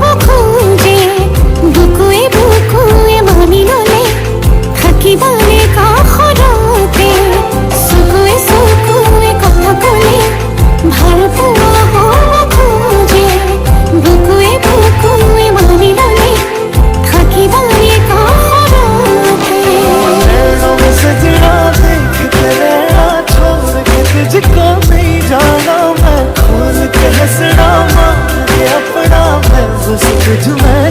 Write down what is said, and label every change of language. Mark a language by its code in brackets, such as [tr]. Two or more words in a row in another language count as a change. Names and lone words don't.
[as] খোজে বুকুৱে বুকুৱে মানি ল'লে থাকিবনে কাষৰতে চকুৱে চকুৱে কথা ক'লে ভাল পোৱা হ'ব খোজে বুকুৱে বুকুৱে মানি ল'লে থাকিবনে কাষৰতে [hi] तुझको नहीं जाना मैं खोल के हंसना मान के अपना मैं बस तुझ में